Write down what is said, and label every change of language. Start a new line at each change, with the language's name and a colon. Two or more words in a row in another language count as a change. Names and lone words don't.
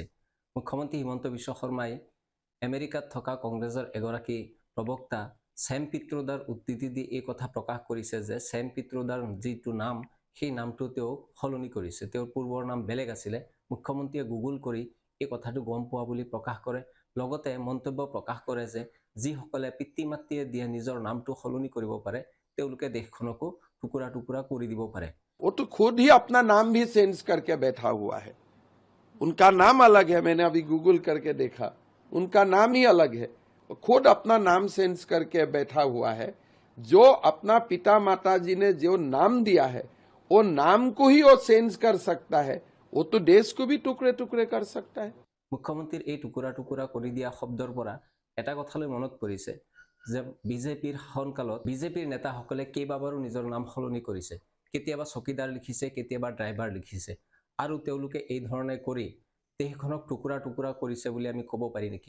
Assamese: মুখ্যমন্ত্ৰী হিমন্ত বিশ্ব শৰ্মাই আমেৰিকাত থকা কংগ্ৰেছৰ এগৰাকী প্ৰবক্তা ছেম পিট্ৰোডাৰ উদ্ধৃতি দি এই কথা প্ৰকাশ কৰিছে যে ছেম পিট্ৰোডাৰ যিটো নাম সেই নামটো তেওঁ সলনি কৰিছে। তেওঁৰ পূৰ্বৰ নাম বেলেগ আছিলে। মুখ্যমন্ত্ৰীয়ে গুগল কৰি এই কথাটো গম পোৱা বুলি প্ৰকাশ কৰে। লগতে মন্তব্য প্ৰকাশ কৰে যে যিসকলে পিতৃ মাতৃয়ে দিয়া নিজৰ নামটো সলনি কৰিব পাৰে তেওঁলোকে দেশখনকো টুকুৰা টুকুৰা কৰি দিব পাৰে।
Hindi: वो तो खुद ही अपना नाम भी चेंज करके बैठा हुआ है। उनका नाम अलग है, मैंने अभी गूगल करके देखा, उनका नाम ही अलग है। खुद अपना नाम चेंज करके बैठा हुआ है। जो अपना पिता माता जी ने जो नाम दिया है वो नाम को ही वो चेंज कर सकता है, वो तो देश को भी टुकड़े टुकड़े कर सकता है।
Assamese: মুখ্যমন্ত্ৰীৰ এই টুকুৰা টুকুৰা কৰি দিয়া শব্দৰ পৰা এটা কথালৈ মনত পৰিছে যে বিজেপিৰ শাসনকালত বিজেপিৰ নেতাসকলে কেইবাবাৰো নিজৰ নাম সলনি কৰিছে। কেতিয়াবা চকীদাৰ লিখিছে, কেতিয়াবা ড্ৰাইভাৰ লিখিছে, আৰু তেওঁলোকে এই ধৰণে কৰি দেশখনক টুকুৰা টুকুৰা কৰিছে বুলি আমি ক'ব পাৰি নেকি?